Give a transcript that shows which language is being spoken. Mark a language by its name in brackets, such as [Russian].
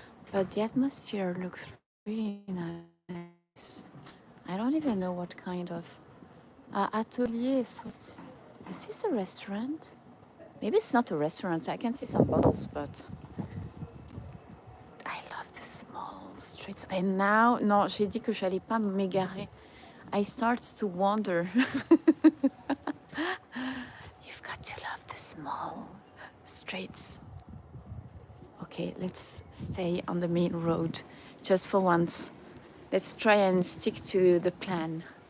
[English] But the atmosphere looks really nice. I don't even know what kind of atelier. Is this a restaurant? Maybe it's not a restaurant. I can see some bottles, but I love the small streets. And now, [French] non, j'ai dit que j'allais pas m'égarer. [English] I start to wonder. You've got to love the small streets. Okay, let's stay on the main road just for once. Let's try and stick to the plan.